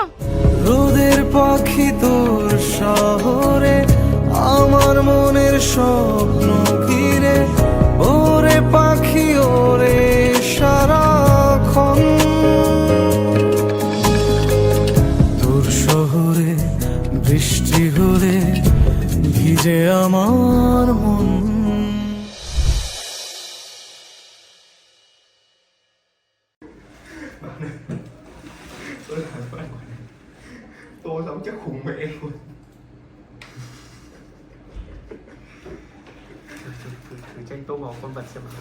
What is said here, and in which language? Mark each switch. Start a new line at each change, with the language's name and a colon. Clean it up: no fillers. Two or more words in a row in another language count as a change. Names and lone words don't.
Bangla: রোদের পাখি তোর শহরে, আমার মনের স্বপ্ন ঘিরে, ওরে পাখি ওরে সারাক্ষণ, তোর শহরে বৃষ্টি হলে ভিজে আমার মন।
Vietnamese: Tôi sống chắc khùng mẹ luôn. Thử tranh tô màu con vật xem nào.